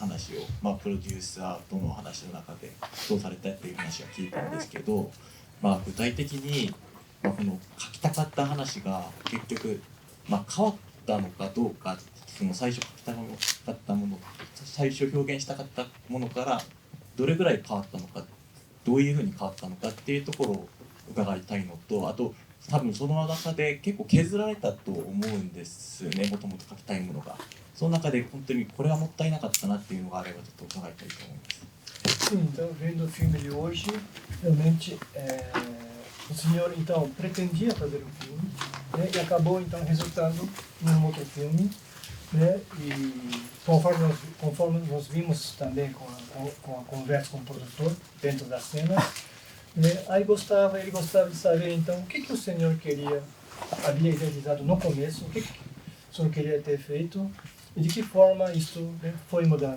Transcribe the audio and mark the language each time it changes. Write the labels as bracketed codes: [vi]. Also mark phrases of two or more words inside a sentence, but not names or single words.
[ja] 話を、プロデューサーとの話の中でどうされたっていう話は聞いたんですけど、具体的に、この書きたかった話が結局、変わったのかどうか、その最初書きたかったもの、最初表現したかったものからどれぐらい変わったのか、どういうふうに変わったのかっていうところを伺いたいのと、あと多分その中で結構削られたと思うんですね、もともと書きたいものが。その中で本当にこれはもったいなかったなっていうのがあればちょっと伺いたいと思います。 [pt] Sim, então, vendo o filme de hoje, realmente o senhor então pretendia fazer um filme, né, e acabou então resultando em um outro filme, né, e conforme nós vimos também com a conversa com o produtor dentro da cena, né, aí ele gostava de saber então o que o senhor havia idealizado no começo, o que o senhor queria ter feito e de que forma isso, né, foi mudando.